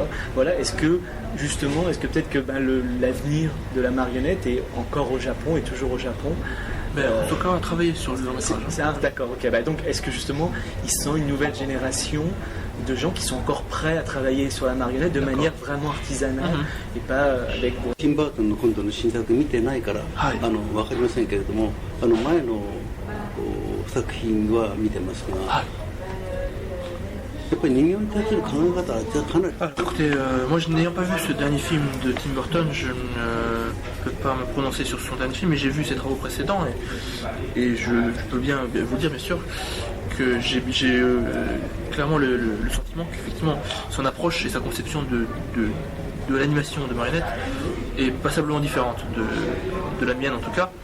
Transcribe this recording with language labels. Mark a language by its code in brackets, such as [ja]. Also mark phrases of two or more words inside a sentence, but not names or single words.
[fr] Voilà, est-ce que peut-être que l'avenir de la marionnette est encore au Japon, est toujours au Japon? En tout cas, on a travaillé sur le long métrage. D'accord, ok. Donc, est-ce que justement, il sent une nouvelle génération de gens qui sont encore prêts à travailler sur la marionnette de manière vraiment artisanale et pas avec... [ja] Tim Burton の今度の新作見てないから、わかりませんけれども、前の作品は見てますが。 [fr] Écoutez, moi n'ayant pas vu ce dernier film de Tim Burton, je ne peux pas me prononcer sur son dernier film, mais j'ai vu ses travaux précédents et je peux bien vous dire bien sûr que j'ai clairement le sentiment qu'effectivement son approche et sa conception de l'animation de marionnette est passablement différente de la mienne en tout cas.